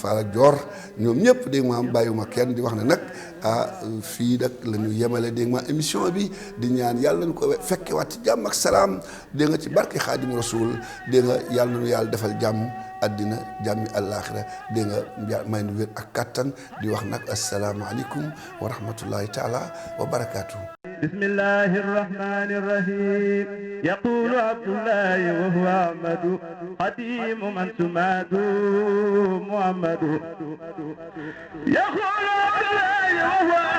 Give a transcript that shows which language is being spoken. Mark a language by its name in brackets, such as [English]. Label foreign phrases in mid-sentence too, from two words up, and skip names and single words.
[Wolof] Fall ak Dior ñoom ñëpp dégg nga maam bàyyiwuma kenn di wax ne nag fii nag la ñu yemale dégg nga émission bi di ñaan yàlla nañu ko fekke waat ci jàmm ak salaam dégg nga ci barke Xaadimu Rasuul dégg nga yàlla nañu yàlla defal jàmm àddina jàmmi àllaaxira dégg nga may nu wér ak kattan di wax nag [Arabic] السلام عليكم ورحمة الله تعالى وبركاته. بسم الله الرحمن الرحيم يقول عبد الله وهو أحمد قديم من سماده محمد يقول عبد الله وهو